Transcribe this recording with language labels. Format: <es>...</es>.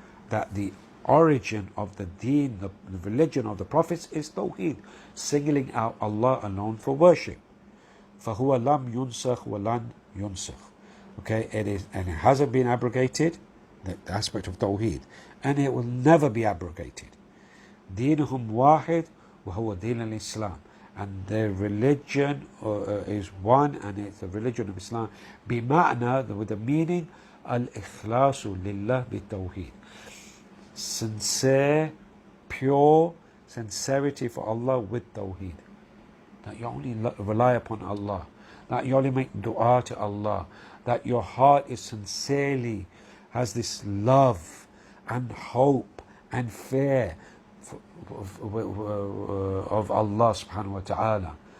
<en>That the origin of the deen, the religion of the prophets, is tawheed, singling out Allah alone for worship.</en> <ar>فَهُوَ لَمْ يُنْسَخْ وَلَنْ يُنْسَخْ.</ar> <en>Okay, it is, and it hasn't been abrogated, the aspect of tawheed, and it will never be abrogated.</en> <ar>دينهم واحد وهو دين الإسلام.</ar> <en>And their religion is one, and it's the religion of Islam.</en> <ar>بمعنى, with the meaning, الإخلاص لله بالتوحيد.</ar> <en>Sincere, pure sincerity for Allah with tawheed. That you only rely upon Allah. That you only make dua to Allah. That your heart is sincerely, has this love and hope and fear of Allah subhanahu wa ta'ala.</en>